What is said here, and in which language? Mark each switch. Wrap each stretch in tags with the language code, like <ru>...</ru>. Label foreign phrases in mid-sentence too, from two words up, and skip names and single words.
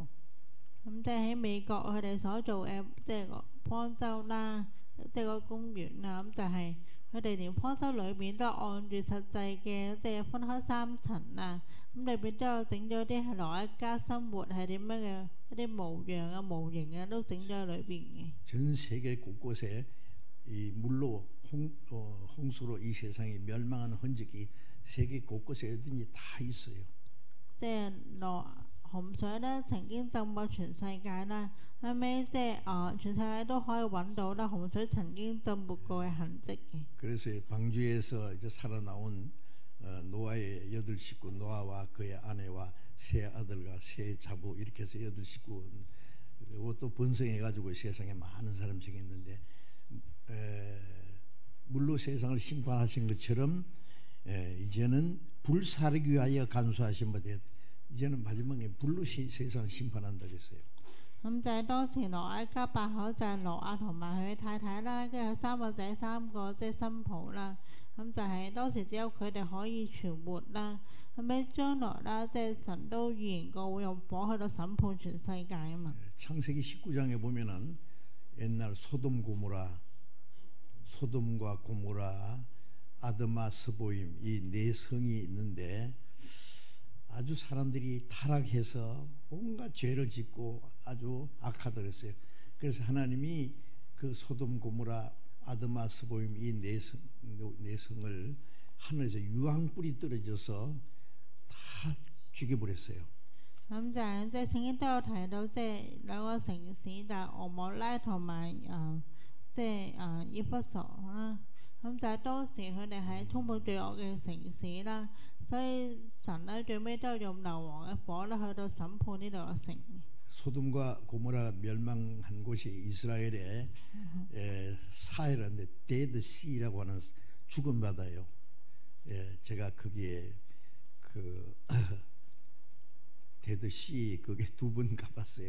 <yue>咁即係喺美國佢哋所做嘅即係個方舟啦，即係個公園啦，咁就係佢哋連方舟裏面都按住實際嘅即係分開3層啊，咁裏邊都有整咗啲係挪一家生活係點樣嘅一啲模樣啊、模型啊，都整咗喺裏邊嘅。</yue> <ko>전 세계 곳곳에 이 물로 홍수로 이 세상이 멸망하는 흔적이 세계 곳곳에 어딘지 다 있어요.</ko> <yue>即係洪水咧曾經浸過全世界啦，後尾即係全世界都可以揾到啦洪水曾經浸沒過嘅痕跡嘅。</yue> <ko>그래서 방주에서 이제 살아나온 노아의 8식구 노아와 그의 아내와 세 아들과 세 자부 이렇게 해서 8식구 또 번성해가지고 세상에 많은 사람이 생겼는데 물로 세상을 심판하신 것처럼 이제는 불사르기 위하여 간수하신 바 되었 이제는 마지막에 불로 세상을 심판한다 그랬어요.</ko> <yue>咁就係當時挪亞一家8口就係挪亞同埋佢太太啦，跟住佢3個仔3個即係新抱啦。咁就係當時只有佢哋可以存活啦。後尾將來啦，即係神都預言過會用火去到審判全世界啊嘛。</yue> <ko>창세기 19장에 보면은 옛날 소돔과 고모라, 아드마, 스보임 이 4성이 있는데 아주 사람들이 타락해서 온갖 죄를 짓고 아주 악하더랬어요. 그래서 하나님이 그 소돔, 고모라, 아드마, 스보임 이 4성을 하늘에서 유황불이 떨어져서 다 죽여버렸어요.</ko> <yue>咁就係即係聖經都有提到，即係兩個城市就係俄摩拉同埋即係以弗所啦。咁就係當時佢哋係充滿罪惡嘅城市啦，所以神咧最尾都用硫磺嘅火咧去到審判呢度嘅城。</yue> <ko>소돔과 고모라 멸망한 곳이 이스라엘의 사해라는데 데드 씨라고 하는 죽은 바다예요. 제가 거기에 그 데드 씨 거기에 2번 가봤어요.</ko>